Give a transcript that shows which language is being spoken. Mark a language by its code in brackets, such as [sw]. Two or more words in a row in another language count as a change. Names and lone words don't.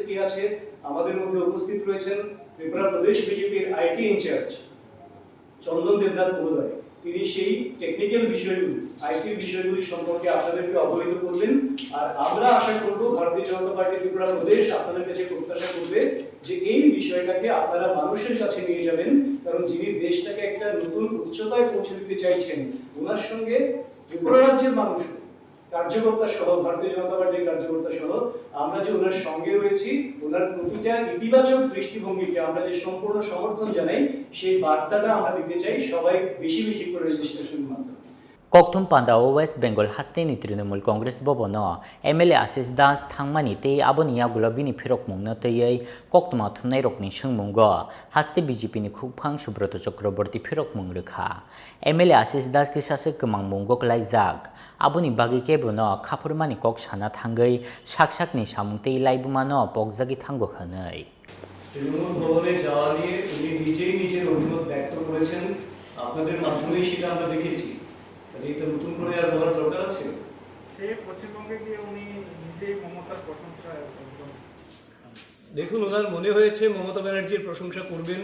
[bn] কি আছে আমাদের মধ্যে উপস্থিত রয়েছেন ত্রিপুরা প্রদেশ বিজেপির আইটি ইনচার্জ চন্দন দেবনাথ মহোদয় তিনি সেই টেকনিক্যাল বিষয়গুলি আইটি বিষয়গুলি সম্পর্কে আপনাদেরকে অবহিত করবেন আর আমরা আশা করব ভারতীয় জনতা পার্টি ত্রিপুরা প্রদেশ আপনাদের কাছে প্রত্যাশা করবে যে এই বিষয়টাকে আপনারা মানুষের কাছে নিয়ে যাবেন কারণ যিনি দেশটাকে একটা নতুন উচ্চতায় পৌঁছে দিতে চাইছেন ওনার সঙ্গে ত্রিপুরা রাজ্যের মানুষ কার্যকর্তা সহ, ভারতীয় জনতা পার্টির কার্যকর্তা সহ আমরা যে ওনার সঙ্গে রয়েছি, ওনার প্রতিটা ইতিবাচক দৃষ্টিভঙ্গিকে আমরা যে সম্পূর্ণ সমর্থন জানাই, সেই বার্তাটা আমরা দিতে চাই সবাই বেশি বেশি করে রেজিস্ট্রেশনের মাধ্যমে। [trp] Kokthum Pandao West Bengal Hasteni Trinamool Congress Bobono MLA Asis Das Thangmani Te Abonia Gulabini Pirok Mungna Tei Koktuma Thumnai Rokni Shungmungo Haste BJP ni Khupang Subroto Chakraborty Pirok Mungrekha MLA Asis Das ki Sasuk Kemang Mungo Klaizak Aboni Bagi Kebono Khapurmani Kok Shana Thangai Shakshakni Shamungte Laibumano Pokzagi Thango Khanai [bn] তৃণমূল ভবনে যাওয়া নিয়ে উনি নিজেই নিজের অভিমত ব্যক্ত করেছেন, আপনাদের মাধ্যমেই সেটা আমরা দেখেছি। যেটা নতুন করে আর বলার দরকার আছে? সেই পশ্চিমবঙ্গে গিয়ে উনি নিজেই মমতার প্রশংসা করবেন। দেখুন, ওনার মনে হয়েছে মমতা ব্যানার্জির প্রশংসা করবেন।